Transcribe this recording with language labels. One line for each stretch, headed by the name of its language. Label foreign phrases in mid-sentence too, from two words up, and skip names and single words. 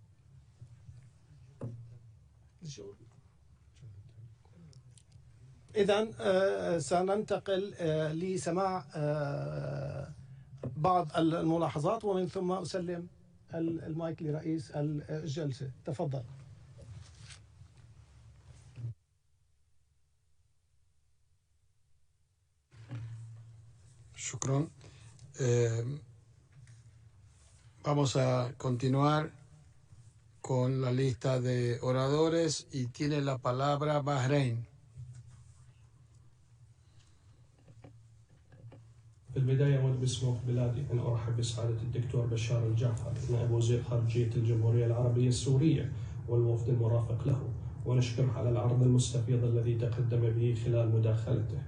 Arabic: إذن سننتقل لسماع بعض الملاحظات، ومن ثم أسلم المايك لرئيس الجلسة. تفضل. Shukran.
Spanish: Vamos a continuar con la lista de oradores y tiene la palabra Bahrein.
Arabic: في البداية أود باسم بلادي أن أرحب بسعادة الدكتور بشار الجعفر نائب وزير خارجية الجمهورية العربية السورية والوفد المرافق له، ونشكره على العرض المستفيض الذي تقدم به خلال مداخلته.